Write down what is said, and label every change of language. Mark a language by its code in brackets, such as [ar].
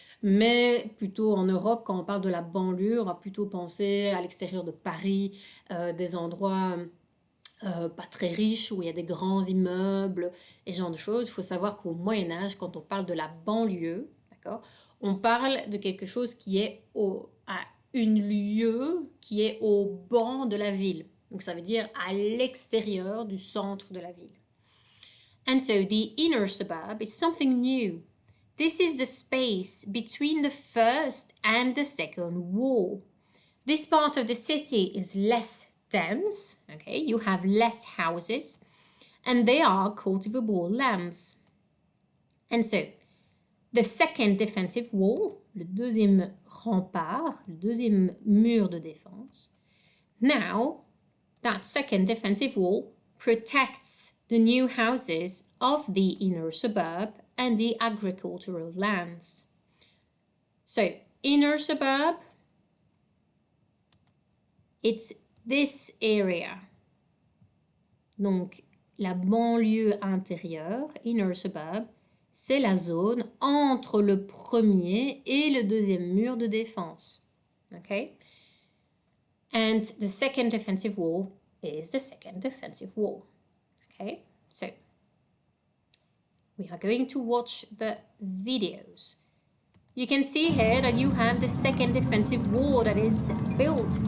[fr] Mais plutôt en Europe, quand on parle de la banlieue, on va plutôt penser à l'extérieur de Paris, des endroits pas très riches où il y a des grands immeubles et ce genre de choses. Il faut savoir qu'au Moyen-Âge, quand on parle de la banlieue, d'accord, on parle de quelque chose qui est à une lieue qui est au banc de la ville. Donc ça veut dire à l'extérieur du centre de la ville. [en] And so the inner suburb is something new. This is the space between the first and the second wall. This part of the city is less dense, okay? You have less houses, and they are cultivable lands. And so, the second defensive wall, [fr] le deuxième rempart, le deuxième mur de défense, [en] now, that second defensive wall protects the new houses of the inner suburb and the agricultural lands. So, inner suburb, it's this area. [fr] Donc, la banlieue intérieure, inner suburb, c'est la zone entre le premier et le deuxième mur de défense. [en] Okay? And the second defensive wall is the second defensive wall. Okay? So, we are going to watch the videos. You can see here that you have the second defensive wall that is built.